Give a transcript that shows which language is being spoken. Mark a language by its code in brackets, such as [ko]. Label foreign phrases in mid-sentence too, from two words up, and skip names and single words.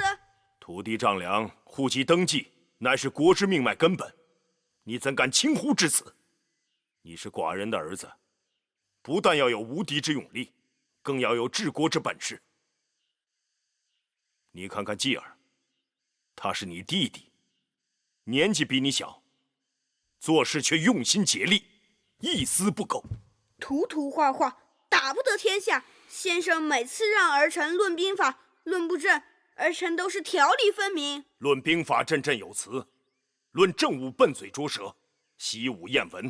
[zh] 土地丈量、户籍登记，乃是国之命脉根本，你怎敢轻忽至此？你是寡人的儿子，不但要有无敌之勇力，更要有治国之本事。你看看继儿，他是你弟弟，年紀比你小，做事卻用心竭力，一絲不苟。塗塗畫畫，打不得天下。先生每次讓兒臣論兵法、論布陣，兒臣都是條理分明。論兵法，振振有詞；論政務，笨嘴拙舌，習武厭文。